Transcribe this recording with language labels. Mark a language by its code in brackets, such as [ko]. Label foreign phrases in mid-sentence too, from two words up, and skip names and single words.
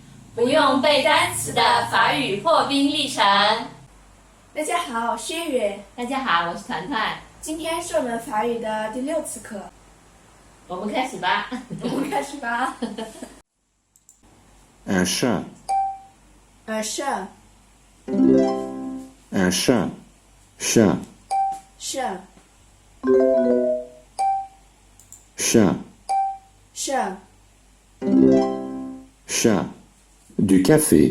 [zh] 不用背单词的法语破冰历程。大家好，我是月月。大家好，我是团团。今天是我们法语的第6次课，我们开始吧。我们开始吧。 [fr] Un chat, Un chat, un chat, chat, chat, chat, chat, chat. Du café,